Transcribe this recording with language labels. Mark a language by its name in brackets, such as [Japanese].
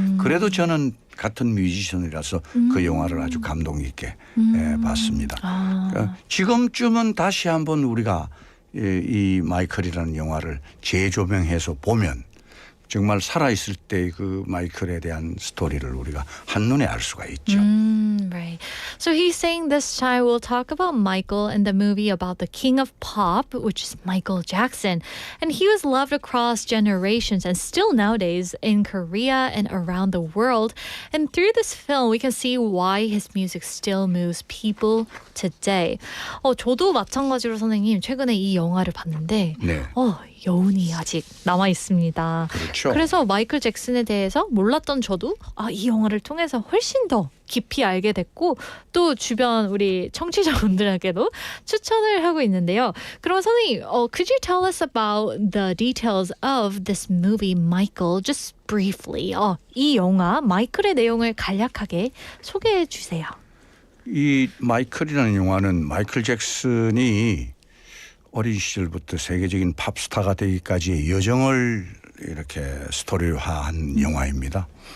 [Korean] 그래도 저는 같은 뮤지션이라서 그 영화를 아주 감동 있게 봤습니다. 그러니까 지금쯤은 다시 한번 우리가 이 마이클이라는 영화를 재조명해서 보면 정말 살아있을 때 그 마이클에 대한 스토리를 우리가 한눈에 알 수가 있죠. [English] Right. So he's saying this time we'll talk about Michael and the movie about the king of pop, which is Michael Jackson. And he was loved across generations and still nowadays in Korea and around the world. And through this film, we can see why his music still moves people today. [Korean] 저도 마찬가지로 선생님 최근에 이 영화를 봤는데 여운이 아직 남아 있습니다. 그렇죠. 그래서 마이클 잭슨에 대해서 몰랐던 저도 이 영화를 통해서 훨씬 더 깊이 알게 됐고 또 주변 우리 청취자분들에게도 추천을 하고 있는데요. 그럼 선생님, [English] could you tell us about the details of this movie, Michael, just briefly? [Korean] 이 영화 마이클의 내용을 간략하게 소개해 주세요. 이 마이클이라는 영화는 마이클 잭슨이 어린 시절부터 세계적인 팝스타가 되기까지의 여정을 이렇게 스토리화한 영화입니다.